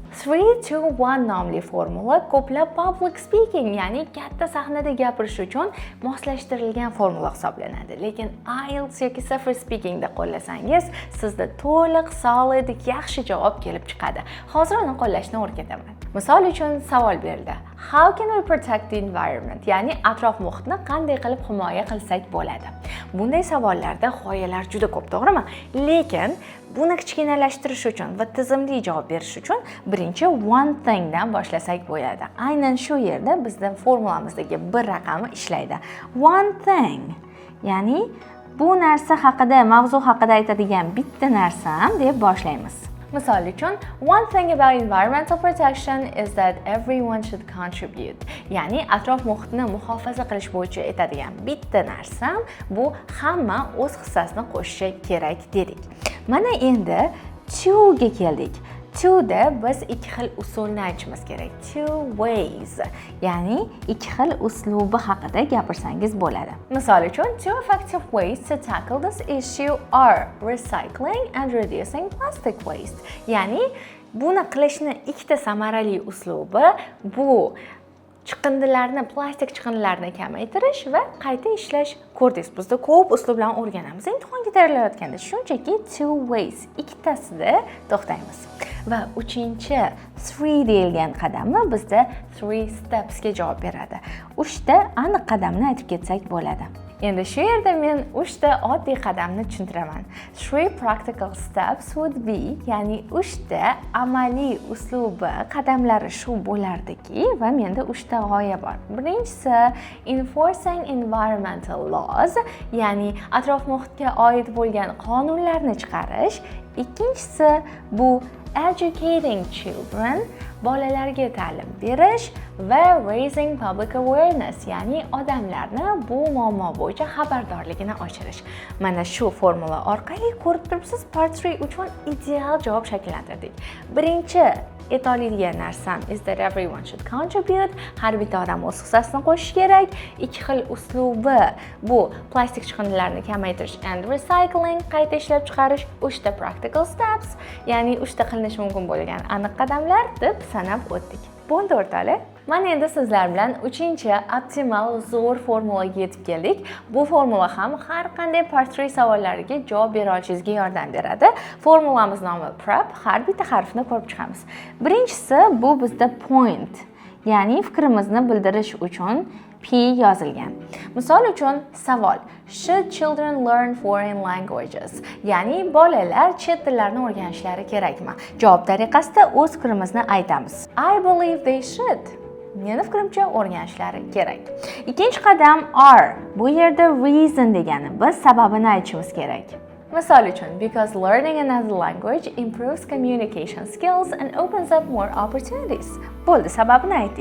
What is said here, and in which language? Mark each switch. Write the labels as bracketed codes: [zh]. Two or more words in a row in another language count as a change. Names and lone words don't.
[uz] 3-2-1 nomli formula ko'plab [en] public speaking, [uz] ya'ni katta sahnada gapirish uchun moslashtirilgan formula hisoblanadi. Lekin IELTS yoki Safar speakingda qo'llasangiz, sizda to'liq, solid, yaxshi javob kelib chiqadi. Hozir uni qo'llashni o'rgataman. Misol uchun savol berildi. [en] How can we protect the environment? [uz] Ya'ni atrof muhitni qanday qilib himoya qilsak bo'ladi? Bunday savollarda g'oyalar juda ko'p, to'g'rimi? Lekin buni kichkinalashtirish uchun va tizimli javob berish uchun birinchi [en] one thing [uz] dan boshlasak bo'ladi. Aynan shu yerda bizning formulamizdagi bir raqami ishlaydi. [en] One thing, [uz] ya'ni bu narsa haqida, mavzu haqida aytadigan bitta narsam deb boshlaymiz. Misol uchun, [en] one thing about environmental protection is that everyone should contribute. [uz] Ya'ni atrof muhitni muhofaza qilish bo'yicha aytadigan bitta narsam bu hamma o'z hissasini qo'shishi kerak dedik. Mana endi to ga keldik. To da biz ikki xil usulni aytishimiz kerak. [en] Two ways. [uz] Ya'ni ikki xil uslubi haqida gapirsangiz bo'ladi. Misol uchun, [en] two effective ways to tackle this issue are recycling and reducing plastic waste. [uz] Ya'ni buni qilishni ikkita samarali uslubi bu chiqindilarni, plastik chiqindilarni kamaytirish va qayta ishlash. Ko'rdingiz, bizda ko'p uslublarni o'rganamiz. Imtihonga tayyorlanayotganda shunchaki [en] two ways [uz] ikkitasida to'xtaymiz. Va uchinchi 3 deyilgan qadamni bizda 3 steps ga javob beradi. 3 ta aniq qadamni aytib ketsak bo'ladi. Endi shu yerda men 3 ta oddiy qadamni tushuntiraman. [en] 3 practical steps would be, [uz] ya'ni 3 ta amaliy uslubi qadamlari shu bo'lardiki va menda 3 ta g'oya bor. Birinchisi [en] enforcing environmental laws, [uz] ya'ni atrof muhitga oid bo'lgan qonunlarni chiqarish. Ikkinchisi bu [en] educating children, [uz] bolalarga ta'lim berish va [en] raising public awareness, [uz] ya'ni odamlarni bu muammo bo'yicha xabardorligini oshirish. Mana shu formula orqali ko'rib turibsiz, Part 3 uchun ideal javob shakllantirdik. Birinchi aytoladigan narsam [en] is that everyone should contribute. [uz] Har bitta odam o'z hissasini qo'shishi kerak. Ikki xil uslubi bu plastik chiqindilarni kamaytirish [en] and recycling, [uz] qayta ishlab chiqarish. 3 ta [en] practical steps, [uz] ya'ni 3 ta qilinishi mumkin bo'lgan aniq qadamlar deb sanab o'tdik. Bo'ldi o'rtoqlar. Mana endi sizlar bilan 3-chi optimal zo'r formulaga yetib keldik. Bu formula ham har qanday Part 3 savollariga javob bera olishingizga yordam beradi. Formulamiz nomi PREP, har bitta harfni ko'rib chiqamiz. Birinchisi bu bizda point, ya'ni fikrimizni bildirish uchun P yozilgan. Misol uchun savol: [en] Should children learn foreign languages? [uz] Ya'ni bolalar chet tillarni o'rganishlari kerakmi? Javob tariqasida o'z fikrimizni aytamiz. [en] I believe they should. [uz] Meni fikrimcha o'rganishlari kerak. Ikkinchi qadam are. Bu yerda reason degani biz sababini aytishimiz kerak. Misol uchun, [en] because learning another language improves communication skills and opens up more opportunities. [uz] Bo'ldi, sababini aytdik.